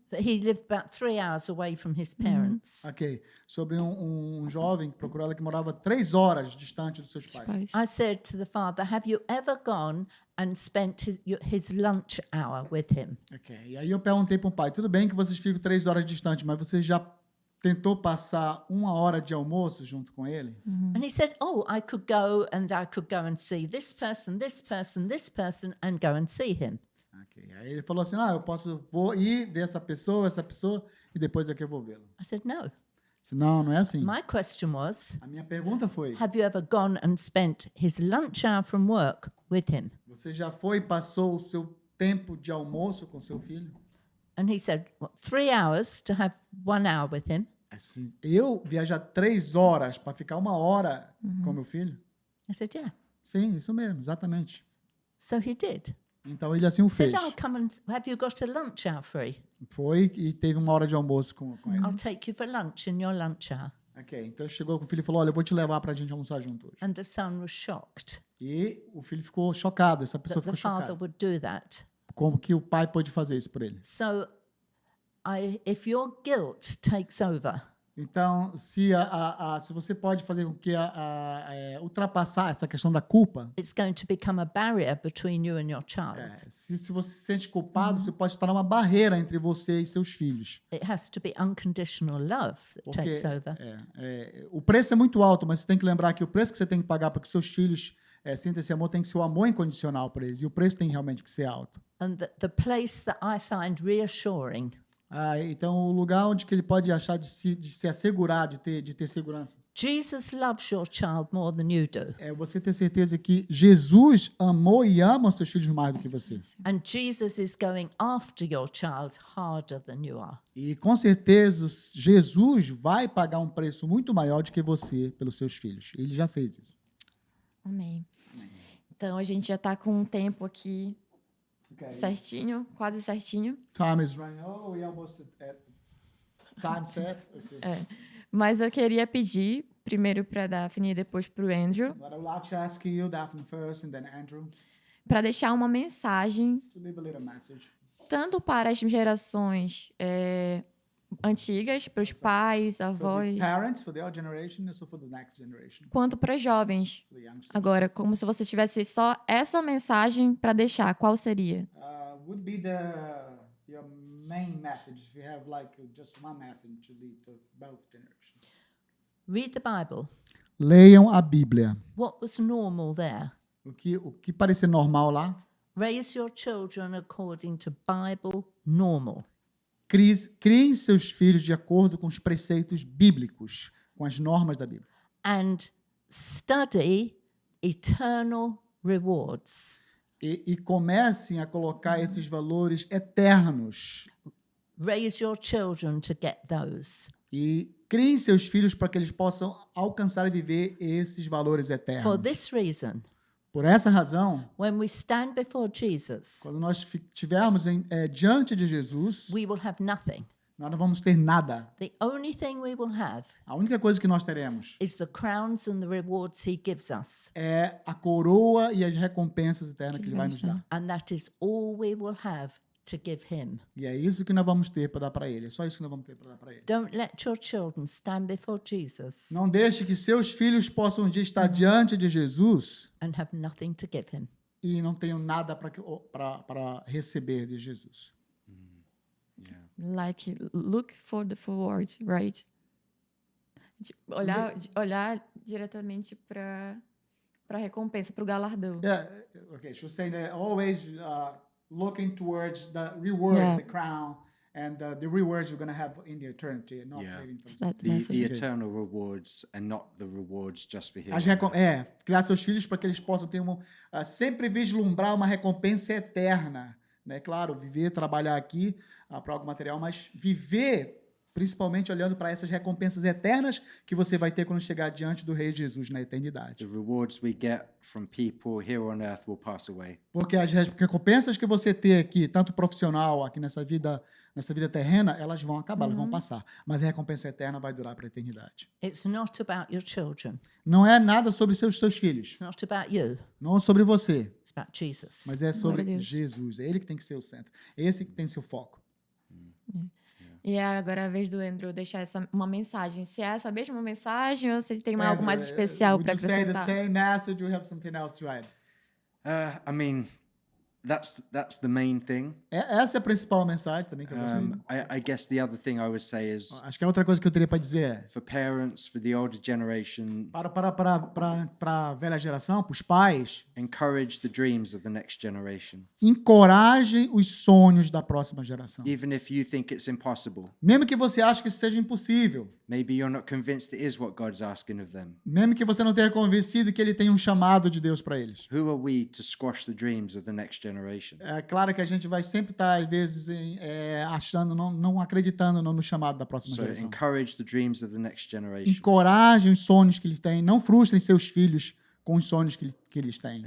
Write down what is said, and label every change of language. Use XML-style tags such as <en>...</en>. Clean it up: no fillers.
<en>He lived about 3 hours away from his parents. Ok.</en> <pt>Sobre um jovem que procurou ela que morava 3 horas distante dos seus pais.</pt> <en>I said to the father, have you ever gone and spent his lunch hour with him? Ok.</en> <pt>E aí eu perguntei para o pai, tudo bem que vocês ficam 3 horas distante, mas você já tentou passar 1 hora de almoço junto com ele?</pt> <en>And he said, oh, I could go and see this person, this person, this person, and go and see him. Ok.</en> <pt>Aí ele falou assim, vou ir ver essa pessoa, e depois é que eu vou vê-lo.</pt> <en>I said, no.</en> <pt>Disse, não é assim.</pt> <en>My question was,</en> <pt>A minha pergunta foi,</pt> <en>have you ever gone and spent his lunch hour from work with him?</en> <pt>você já foi e passou o seu tempo de almoço com seu filho?</pt> <en>And he said, what, 3 hours to have 1 hour with him?</en> <pt>Assim, eu viajar 3 horas para ficar 1 hora com meu filho?</pt> <en>I said, yeah.</en> <pt>Sim, isso mesmo, exatamente.</pt> <en>So he did.</en> <pt>Então ele assim o</pt> <en>He said,</en> <pt>fez.</pt> <en>I'll come and have you got a lunch hour free?</en> <pt>Foi e teve 1 hora de almoço com ele.</pt> <en>I'll take you for lunch in your lunch hour.</en> <pt>Ok, então ele chegou com o filho e falou, olha, eu vou te levar para a gente almoçar junto hoje.</pt> <en>And the son was shocked</en> <pt>E o filho ficou chocado, essa pessoa</pt> <en>that the</en> <pt>ficou</pt> <en>father</en> <pt>chocada.</pt> <en>would do that.</en> <pt>Como que o pai pôde fazer isso por ele?</pt> <en>So if your guilt takes over,</en> <pt>Então, se você pode fazer com que ultrapassar essa questão da culpa,</pt> <en>it's going to become a barrier between you and your child.</en> <pt>se você se sente culpado, você pode se tornar uma barreira entre você e seus filhos.</pt> <en>It has to be unconditional love that</en> <pt>Porque</pt> <en>takes over.</en> <pt>O preço é muito alto, mas você tem que lembrar que o preço que você tem que pagar para que seus filhos sintam esse amor tem que ser o amor incondicional para eles. E o preço tem realmente que ser alto.</pt> <en>And the place that I find reassuring</en> <pt>Então, o lugar onde que ele pode achar de se assegurar, de ter segurança,</pt> <en>Jesus loves your child more than you do.</en> <pt>é você ter certeza que Jesus amou e ama os seus filhos mais do que você.</pt> <en>And Jesus is going after your child harder than you are.</en> <pt>E com certeza Jesus vai pagar um preço muito maior do que você pelos seus filhos. Ele já fez isso. Amém. Então, a gente já está com um tempo aqui certinho, quase certinho.</pt> <en>Time is running. Oh, we almost at time set. Okay.</en> <pt>Mas eu queria pedir, primeiro para a Daphne e depois para o Andrew,</pt> <en>But I would like to ask you, Daphne first, and then Andrew,</en> <pt>para deixar uma mensagem</pt> <en>to leave a little message.</en> <pt>tanto para as gerações antigas, para os pais,</pt> <en>For the</en> <pt>avós,</pt> <en>parents, for the old generation, and also for the next generation,</en> <pt>quanto para os jovens.</pt> <en>for the youngsters.</en> <pt>Agora, como se você tivesse só essa mensagem para deixar, qual seria?</pt> <en>Would be your main message if you have like just one message to leave to both generations? Read the Bible.</en> <pt>Leiam a Bíblia.</pt> <en>What was normal there?</en> <pt>O que parecer normal lá,</pt> <en>Raise your children according to Bible normal.</en> <pt>criem seus filhos de acordo com os preceitos bíblicos, com as normas da Bíblia.</pt> <en>And study eternal rewards.</en> <pt>E comecem a colocar esses valores eternos.</pt> <en>Raise your children to get those.</en> <pt>E criem seus filhos para que eles possam alcançar e viver esses valores eternos.</pt> <en>For this reason,</en> <pt>Por essa razão,</pt> <en>when we stand before Jesus,</en> <pt>quando nós estivermos diante de Jesus,</pt> <en>we will have nothing.</en> <pt>nós não vamos ter nada.</pt> <en>The only thing we will have</en> <pt>A única coisa que nós teremos</pt> <en>is the crowns and the rewards he gives us.</en> <pt>é a coroa e as recompensas eternas que ele vai nos dar.</pt> <en>And that is all we will have to give him.</en> <pt>E é isso que nós vamos ter para dar para ele. É só isso que nós vamos ter para dar para ele.</pt> <en>Don't let your children stand before Jesus</en> <pt>Não deixe que seus filhos possam um dia estar diante de Jesus</pt> <en>and have nothing to give him.</en> <pt>e não tenham nada para receber de Jesus.</pt> <en>Like, look for the forward, right?</en> <pt>Olhar diretamente para a recompensa, para o galardão.</pt> <en>Yeah, okay. She's saying that always looking towards the reward, Yeah. the crown, and the rewards you're going to have in the eternity, and not Yeah. waiting for. Is that The message? eternal rewards and not the rewards just for here.</en> <pt>Criar seus filhos para que eles possam ter sempre vislumbrar uma recompensa eterna, né? Claro, viver, trabalhar aqui para algo material, mas viver principalmente olhando para essas recompensas eternas que você vai ter quando chegar diante do Rei Jesus na eternidade. The rewards we get from people here on earth will pass away. Porque as recompensas que você tem aqui, tanto profissional, aqui nessa vida terrena, elas vão acabar, elas vão passar. Mas a recompensa eterna vai durar para a eternidade.</pt> <en>It's not about your children.</en> <pt>Não é nada sobre seus filhos,</pt> <en>It's not about you.</en> <pt>não é sobre você,</pt> <en>It's about Jesus.</en> <pt>mas é sobre Glória a Deus. Jesus. É ele que tem que ser o centro. É esse que tem que ser o foco. E agora é a vez do Andrew deixar uma mensagem. Se é essa mesma mensagem ou se ele tem algo mais especial</pt> <en>Would</en> <pt>para</pt> <en>you say the</en> <pt>acrescentar.</pt> <en>same message or you have something else to add? I mean, that's the main thing.</en> <pt>Essa é a principal mensagem também que eu gostaria.</pt> <en>I guess the other thing I would say is</en> <pt>Acho que a outra coisa que eu teria para dizer é</pt> <en>for parents, for the older generation,</en> <pt>para a velha geração, para os pais,</pt> <en>encourage the dreams of the next generation.</en> <pt>encorajem os sonhos da próxima geração.</pt> <en>Even if you think it's impossible,</en> <pt>Mesmo que você ache que isso seja impossível,</pt> <en>Maybe you're not convinced it is what God's asking of them.</en> <pt>Mesmo que você não tenha convencido que ele tem um chamado de Deus para eles.</pt> <en>Who are we to squash the dreams of the next generation?</en> <pt>É claro que a gente vai sempre estar, às vezes, achando, não acreditando no chamado da próxima</pt> <en>So</en> <pt>geração.</pt> <en>encourage the dreams of the next generation.</en> <pt>Encorajem os sonhos que eles têm. Não frustrem seus filhos com os sonhos que eles têm.</pt>